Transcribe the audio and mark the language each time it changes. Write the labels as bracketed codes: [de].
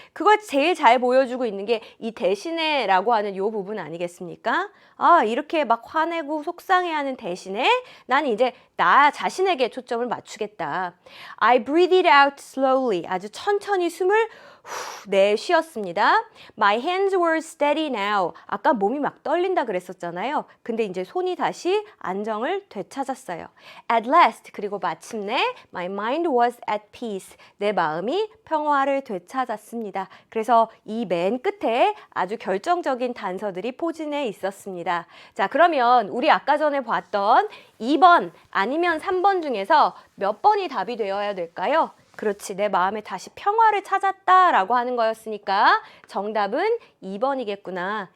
[ko] 그걸 제일 잘 보여주고 있는 게 이 대신에 라고 하는 이 부분 아니겠습니까? 아 이렇게 막 화내고 속상해하는 대신에 난 이제 나 자신에게 초점을 맞추겠다. [en] I breathed out slowly. [ko] 아주 천천히 숨을 내쉬었습니다. [en] My hands were steady now. [ko] 아까 몸이 막 떨린다 그랬었잖아요. 근데 이제 손이 다시 안정을 되찾았어요. [en] At last, [ko] 그리고 마침내 [en] my mind was at peace. [ko] 내 마음이 평화를 되찾았습니다. 그래서 이 맨 끝에 아주 결정적인 단서들이 포진해 있었습니다. 자, 그러면 우리 아까 전에 봤던 2번 아니면 3번 중에서 몇 번이 답이 되어야 될까요? 그렇지, 내 마음에 다시 평화를 찾았다라고 하는 거였으니까 정답은 2번이겠구나.